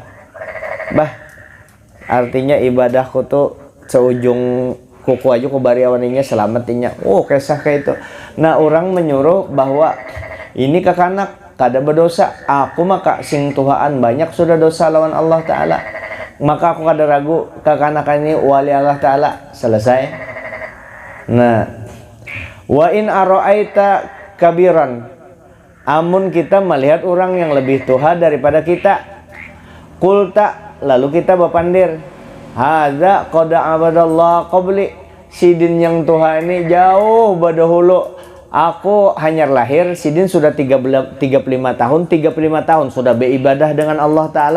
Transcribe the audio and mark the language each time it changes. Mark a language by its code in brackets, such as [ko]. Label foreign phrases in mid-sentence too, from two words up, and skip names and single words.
[bjn] Bah, artinya ibadahku tuh seujung kuku aja ku bariawaninya selamatinya. Oh, kisah kayak itu. Nah, orang menyuruh bahwa ini kekanak kada berdosa, aku maka sing tuhaan banyak sudah dosa lawan Allah Ta'ala, maka aku kada ragu kekanakan ini wali Allah Ta'ala, selesai. Nah, [ar] wa in ara'aita kabiran, [bjn] amun kita melihat orang yang lebih tuha daripada kita, kulta, lalu kita berpandir, [ar] hadza qad abadallah qabli, [bjn] sidin yang tuha ini jauh badahulu, aku hanya lahir, sidin sudah 35 tahun, 35 tahun sudah beribadah dengan Allah Ta'ala.